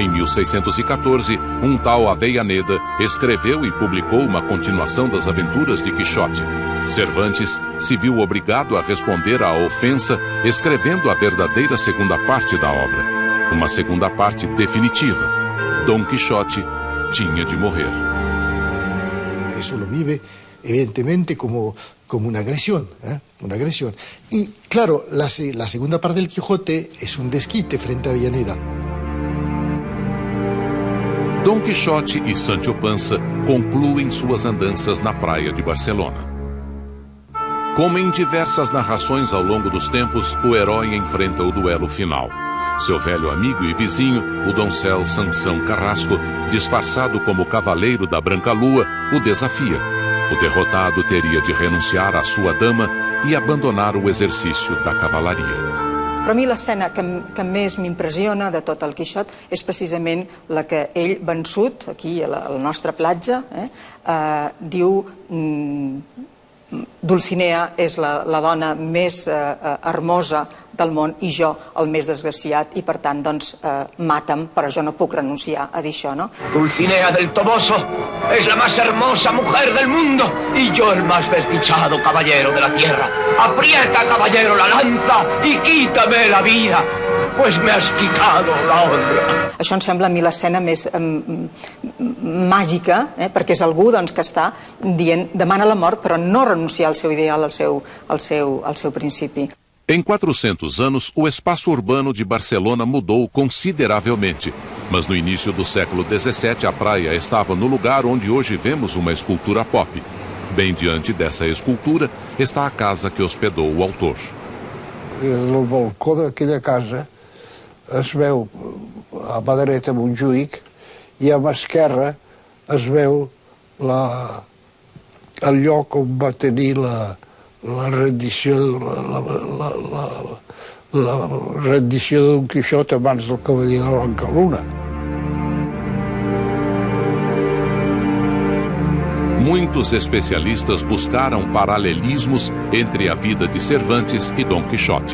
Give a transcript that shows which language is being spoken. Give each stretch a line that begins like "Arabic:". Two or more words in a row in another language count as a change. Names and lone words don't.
Portuguese: Em 1614, um tal Avellaneda escreveu e publicou uma continuação das aventuras de Quixote. Cervantes se viu obrigado a responder à ofensa escrevendo a verdadeira segunda parte da obra. Uma segunda parte definitiva. Dom Quixote tinha de morrer.
Spanish: Eso lo vive, evidentemente, como una agresión, una agresión. Y, claro, la segunda parte del Quijote es un desquite frente a Avellaneda.
Portuguese: Dom Quixote e Sancho Panza concluem suas andanças na praia de Barcelona. Como em diversas narrações ao longo dos tempos, o herói enfrenta o duelo final. Seu velho amigo e vizinho, o doncel Sansão Carrasco, disfarçado como cavaleiro da Branca Lua, o desafia. O derrotado teria de renunciar à sua dama e abandonar o exercício da cavalaria.
Catalan: Però a mi l'escena que més m'impressiona de tot el Quixot és precisament la que ell, vençut, aquí a la nostra platja, diu Dulcinea és la dona més hermosa del món i jo el més desgraciat i per tant doncs mata'm, però jo no puc renunciar a dir això, no?
Spanish: Dulcinea del Toboso es la más hermosa mujer del mundo y yo el más desdichado caballero de la tierra. Aprieta, caballero, la lanza y quítame la vida, pues me has quitado la honra.
Catalan: Això em sembla a mi l'escena més màgica, perquè és algú que està dient demana la mort però no renunciar al seu ideal, al seu principi.
Portuguese: Em 400 anos, o espaço urbano de Barcelona mudou consideravelmente. Mas no início do século XVII, a praia estava no lugar onde hoje vemos uma escultura pop. Bem diante dessa escultura está a casa que hospedou o autor.
Catalan: No balcó d'aquella casa es veu a mà dreta Montjuïc i a mà esquerra es veu el lloc on va tenir la rendició de Don Quixot a mans del cavaller de la Blanca Luna.
Portuguese: Muitos especialistas buscaram paralelismos entre a vida de Cervantes e Dom Quixote.